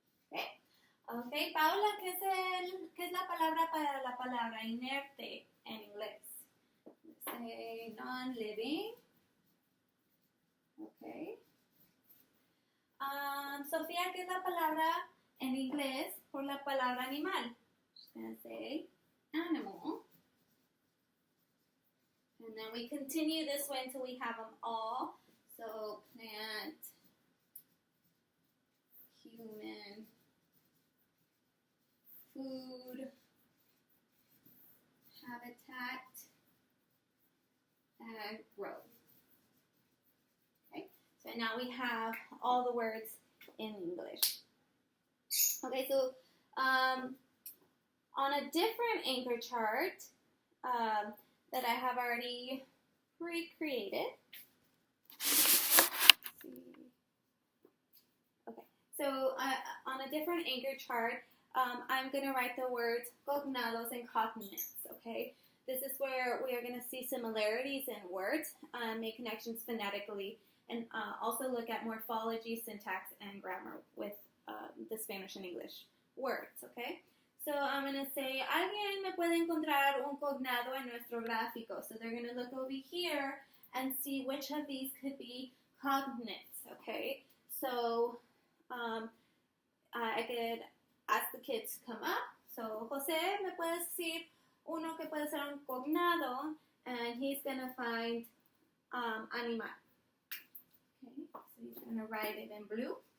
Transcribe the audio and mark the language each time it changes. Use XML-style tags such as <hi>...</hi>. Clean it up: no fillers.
<es>Okay. Okay, Paula, ¿qué es la palabra para la palabra inerte en inglés?</es> <en>Say non-living. Okay.</en> <es>Sofía, ¿qué es la palabra en inglés por la palabra animal?</es> <en>She's going to say animal. And then we continue this way until we have them all. So plant, human, food, habitat, and growth. Okay, so now we have all the words in English. Okay, so on a different anchor chart that I have already pre-created. Okay, so on a different anchor chart, I'm going to write the words cognados and cognates, okay? This is where we are going to see similarities in words, make connections phonetically, and also look at morphology, syntax, and grammar with the Spanish and English words, okay? So I'm going to say,</en> <es>¿alguien me puede encontrar un cognado en nuestro gráfico?</es> <en>So they're going to look over here and see which of these could be cognates, okay? So I could ask the kids to come up.</en> <es>So, Jose, ¿me puedes decir uno que puede ser un cognado?</es> <en>And he's going to find animal. Okay, so he's going to write it in blue.</en>